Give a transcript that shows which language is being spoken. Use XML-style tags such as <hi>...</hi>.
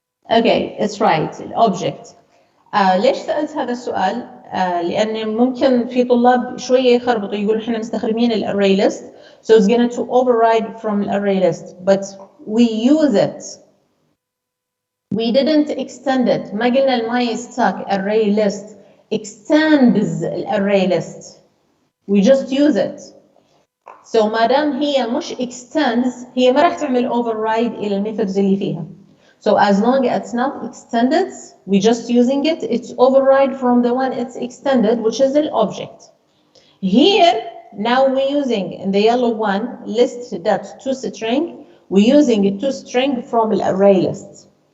<en>Okay, it's right,</en> <ar>الأوبجكت. ليش سألت هذا السؤال؟ لأن ممكن في طلاب شوية يخربطوا يقولوا إحنا مستخدمين الarray list,</ar> <en>so it's going to override from array list, but we use it. We didn't extend it.</en> <ar>ما قلنا الماي stack array list extends الarray list.</ar> <en>We just use it. So</en> <ar>ما دام هي مش extends هي ما راح تعمل override إلى الميثودز اللي فيها.</ar> <en>So as long as it's not extended, we just using it, it's override from the one it's extended, which is the object. Here, now we're using in the yellow one, list.toString, we're using a toString from the array list.</en>